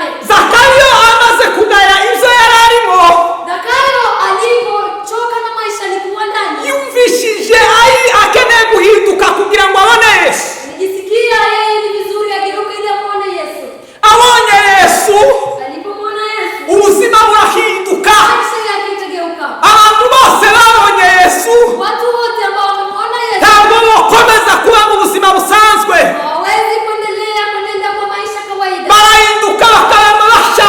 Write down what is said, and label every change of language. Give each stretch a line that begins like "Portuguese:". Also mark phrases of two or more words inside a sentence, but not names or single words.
Kinyarwanda: Zakayo amaze kugaya ibyo yari arimo,
Swahili: Zakayo alipochoka na maisha alikuwa ndani,
Kinyarwanda: yumvishije akeneye guhinduka kugira ngo abone Yesu.
Swahili: alijisikia yeye ni vizuri ageuke ili amwone Yesu.
Kinyarwanda: Abonye Yesu,
Swahili: Alipomwona Yesu,
Kinyarwanda: ubuzima burahinduka.
Swahili: maisha yake ikageuka.
Kinyarwanda: Abantu bose babonye Yesu,
Swahili: Watu wote ambao wamemwona Yesu
Kinyarwanda: ntabwo bakomeza kuba mu buzima busanzwe,
Swahili: hawawezi kuendelea kwenenda kwa maisha kawaida,
Kinyarwanda: barahinduka bakaba